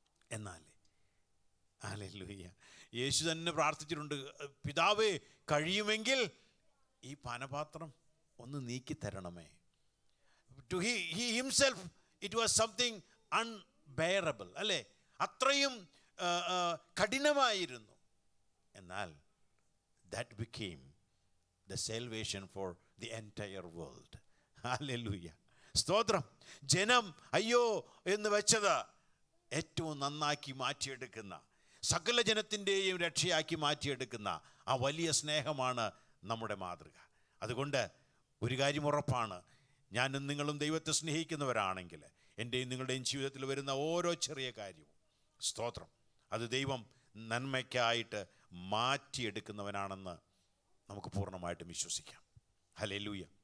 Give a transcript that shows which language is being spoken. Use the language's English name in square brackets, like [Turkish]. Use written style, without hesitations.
[Malayalam] എന്നാൽ ഹല്ലേലൂയ, യേശു തന്നെ പ്രാർത്ഥിച്ചിട്ടുണ്ട്, പിതാവേ കഴിയുമെങ്കിൽ ഈ പാനപാത്രം ഒന്ന് നീക്കി തരണമേ. [English] to he himself it was something unbearable, [Malayalam] അല്ലേ? അത്രയും കഠിനമായിരുന്നു. എന്നാൽ [English] that became the salvation for the entire world. [Malayalam] Hallelujah. സ്തോത്രം. ജനം അയ്യോ എന്ന് വെച്ചത് ഏറ്റവും നന്നാക്കി മാറ്റിയെടുക്കുന്ന, സകല ജനത്തിൻ്റെയും രക്ഷയാക്കി മാറ്റിയെടുക്കുന്ന ആ വലിയ സ്നേഹമാണ് നമ്മുടെ മാതൃക. അതുകൊണ്ട് ഒരു കാര്യം ഉറപ്പാണ്, ഞാനും നിങ്ങളും ദൈവത്തെ സ്നേഹിക്കുന്നവരാണെങ്കിൽ എൻ്റെയും നിങ്ങളുടെയും ജീവിതത്തിൽ വരുന്ന ഓരോ ചെറിയ കാര്യവും, സ്തോത്രം, അത് ദൈവം നന്മയ്ക്കായിട്ട് മാറ്റിയെടുക്കുന്നവനാണെന്ന് നമുക്ക് പൂർണ്ണമായിട്ടും വിശ്വസിക്കാം. ഹല്ലേലൂയ.